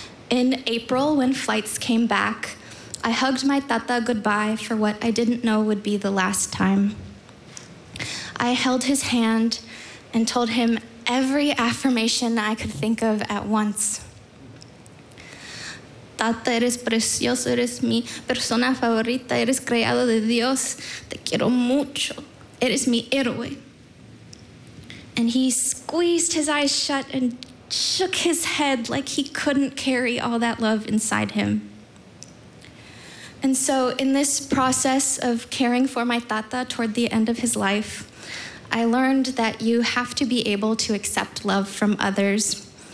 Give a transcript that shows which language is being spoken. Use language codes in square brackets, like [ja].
[en] In April, when flights came back, I hugged my tata goodbye for what I didn't know would be the last time. I held his hand and told him every affirmation I could think of at once. [es] "Tata, eres precioso, eres mi persona favorita, eres creado de Dios, te quiero mucho. [en] It is me, Irwe." And he squeezed his eyes shut and shook his head like he couldn't carry all that love inside him. And so in this process of caring for my tata toward the end of his life, I learned that you have to be able to accept love from others,